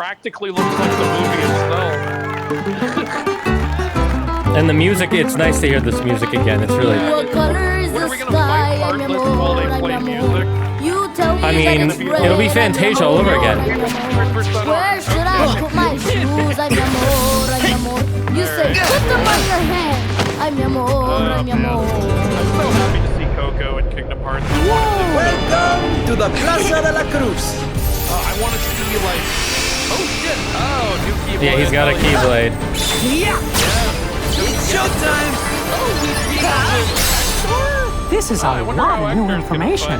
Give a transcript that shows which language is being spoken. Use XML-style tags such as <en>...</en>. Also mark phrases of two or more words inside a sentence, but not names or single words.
<en>practically looks like the movie itself. And the music, it's nice to hear this music again. It's really. What color is Where the are we gonna sky? fight Heartless while they play music? You tell me I mean, that it's it'll be red, Fantasia all over again. Where should I put my shoes?</en> <es>Ay, mi amor, ay, mi amor.</es> <en>You say, put them on your hand.</en> <es>Ay, mi amor, ay, mi amor.</es> <en>I'm so happy to see Coco in Kingdom Hearts. Welcome to the Plaza de la Cruz. I want to see like, oh shit, oh new keyblade. Yeah, he's got a keyblade. Yeah. It's showtime. This is a lot of new information.</en>